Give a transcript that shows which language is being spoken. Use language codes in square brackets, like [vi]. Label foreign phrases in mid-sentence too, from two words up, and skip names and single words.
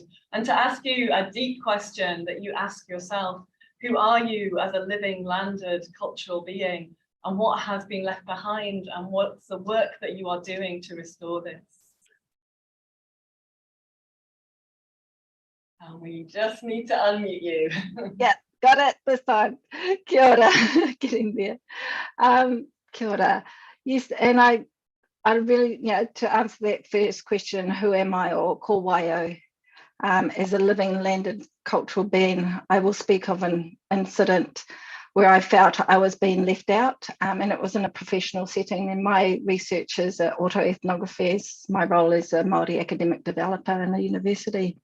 [en] And to ask you a deep question that you ask yourself: who are you as a living, landed, cultural being? And what has been left behind, and what's the work that you are doing to restore this? And we just need to unmute you. Yeah, got it this time. [mi] Kia ora, [en] getting there. [mi] Kia ora. [en] Yes, and I really, to answer that first question, who am I, or [mi] ko waio, [en] as a living, landed, cultural being, I will speak of an incident where I felt I was being left out, and it was in a professional setting. And my research is autoethnography. My role is a Māori academic developer in a university.